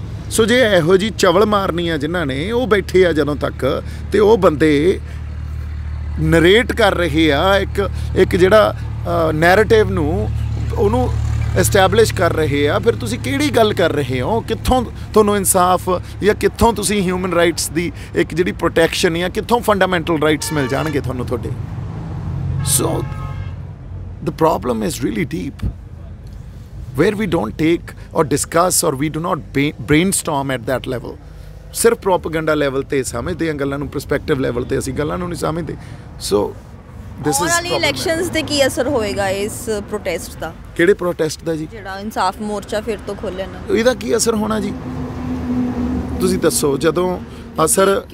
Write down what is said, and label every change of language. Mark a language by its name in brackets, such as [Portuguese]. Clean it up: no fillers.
[Punjabi] ਸੋ ਜੇ ਇਹੋ ਜਿਹੀ ਚਵਲ ਮਾਰਨੀ ਆ ਜਿਨ੍ਹਾਂ ਨੇ, ਉਹ ਬੈਠੇ ਆ ਜਦੋਂ ਤੱਕ, ਅਤੇ ਉਹ ਬੰਦੇ ਨਰੇਟ ਕਰ ਰਹੇ ਆ ਇੱਕ ਜਿਹੜਾ ਨੈਰੇਟਿਵ ਨੂੰ ਉਹਨੂੰ ਐਸਟੈਬਲਿਸ਼ ਕਰ ਰਹੇ ਆ, ਫਿਰ ਤੁਸੀਂ ਕਿਹੜੀ ਗੱਲ ਕਰ ਰਹੇ ਹੋ? ਕਿੱਥੋਂ ਤੁਹਾਨੂੰ ਇਨਸਾਫ ਜਾਂ ਕਿੱਥੋਂ ਤੁਸੀਂ ਹਿਊਮਨ ਰਾਈਟਸ ਦੀ ਇੱਕ ਜਿਹੜੀ ਪ੍ਰੋਟੈਕਸ਼ਨ ਜਾਂ ਕਿੱਥੋਂ ਫੰਡਾਮੈਂਟਲ ਰਾਈਟਸ ਮਿਲ ਜਾਣਗੇ ਤੁਹਾਨੂੰ ਤੁਹਾਡੇ? [English] So the problem is really deep, where we don't take or discuss or we do not brainstorm at that level. [Punjabi] ਸਿਰਫ ਪ੍ਰੋਪੇਗੈਂਡਾ ਲੈਵਲ 'ਤੇ ਸਮਝਦੇ ਹਾਂ ਗੱਲਾਂ ਨੂੰ, ਪਰਸਪੈਕਟਿਵ ਲੈਵਲ 'ਤੇ ਅਸੀਂ ਗੱਲਾਂ ਨੂੰ ਨਹੀਂ ਸਮਝਦੇ। [English] so this is [Punjabi] ਵਾਲੀ ਇਲੈਕਸ਼ਨਸ 'ਤੇ ਕੀ ਅਸਰ ਹੋਏਗਾ ਇਸ ਪ੍ਰੋਟੈਸਟ ਦਾ? ਕਿਹੜੇ ਪ੍ਰੋਟੈਸਟ ਦਾ ਜੀ? ਜਿਹੜਾ ਇਨਸਾਫ ਮੋਰਚਾ ਫਿਰ ਤੋਂ ਖੋਲ੍ਹਿਆ ਨਾ, ਇਹਦਾ ਕੀ ਅਸਰ ਹੋਣਾ ਜੀ? ਤੁਸੀਂ ਦੱਸੋ। ਜਦੋਂ ਅਸਰ